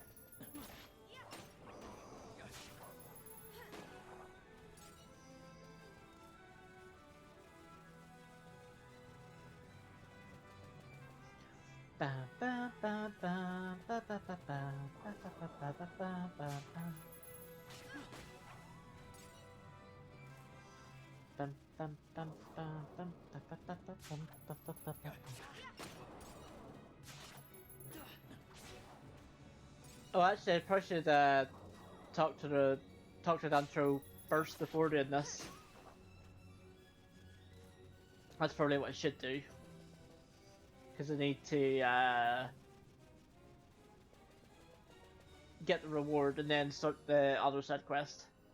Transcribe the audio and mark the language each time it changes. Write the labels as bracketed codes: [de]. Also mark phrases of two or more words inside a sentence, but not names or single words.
[en] Ba, ba, ba, ba, ba, ba, ba, ba, ba, ba, ba, ba, ba, ba, ba. Bum, bum, bum, bum, bum, ba, ba, ba, ba, bum, ba, ba, ba, ba. Oh, actually, I probably should talk to Dantro first before doing this. That's probably what I should do. Because I need to get the reward and then start the other side quest.